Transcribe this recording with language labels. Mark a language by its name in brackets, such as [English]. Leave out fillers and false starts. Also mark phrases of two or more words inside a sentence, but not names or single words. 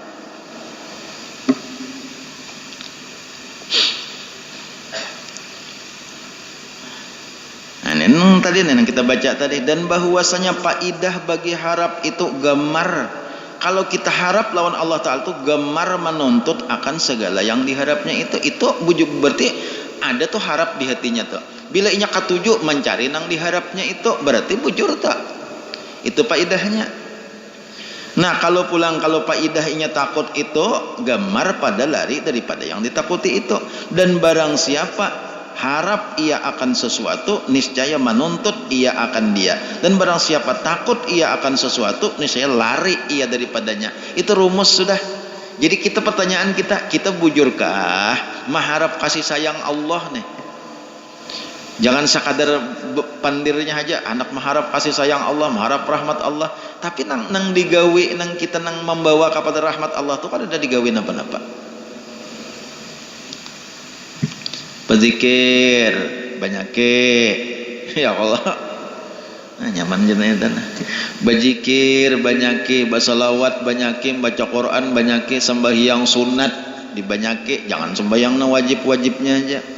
[Indonesian] Nah, tadi yang kita baca tadi, dan bahwasanya faidah bagi harap itu gemar. [Banjar] Kalau kita harap lawan Allah Ta'ala itu gemar menuntut akan segala yang diharapnya itu bujuk berarti ada tuh harap di hatinya tuh. Bila inya katuju mencari nang diharapnya itu berarti bujur tak. [Indonesian] Itu faidahnya. [Banjar] Nah, kalau faidah inya takut itu gemar pada lari daripada yang ditakuti itu. [Indonesian] Dan barang siapa harap ia akan sesuatu, niscaya menuntut ia akan dia. Dan barang siapa takut ia akan sesuatu, niscaya lari ia daripadanya. [Banjar] Itu rumus sudah. Jadi pertanyaan kita bujurkah mengharap kasih sayang Allah nih? Jangan sekadar pandirnya aja, anak mengharap kasih sayang Allah, mengharap rahmat Allah, tapi nang digawe nang kita nang membawa kepada rahmat Allah tuh kan ada digawe napa-napa. Berzikir banyak ya Allah, nah, nyaman jenanya dan berzikir banyak, bersalawat banyak, baca Quran banyak, sembahyang sunat dibanyaki, jangan sembahyang wajibnya aja.